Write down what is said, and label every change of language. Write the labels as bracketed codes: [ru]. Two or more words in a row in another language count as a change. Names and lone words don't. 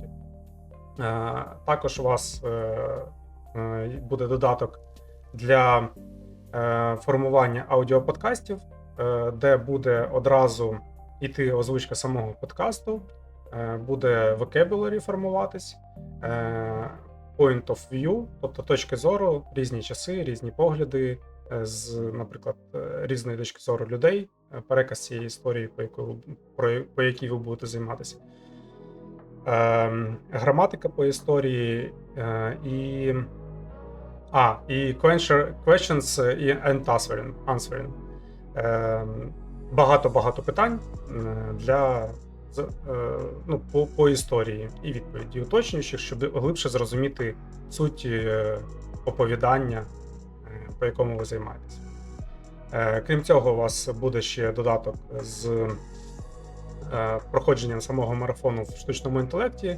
[uk] Також у вас буде додаток для формування аудіоподкастів, де буде одразу йти озвучка самого подкасту, буде vocabulary формуватись, [en] point of view, [uk] тобто точки зору, різні часи, різні погляди, наприклад, різної точки зору людей, переказ цієї історії, по якій ви будете займатися. Граматика по історії і [en] questions and answering. [uk] Багато питань по історії і відповіді уточнюючих, щоб глибше зрозуміти суть оповідання, по якому ви займаєтесь. Крім цього, у вас буде ще додаток з проходженням самого марафону в штучному інтелекті.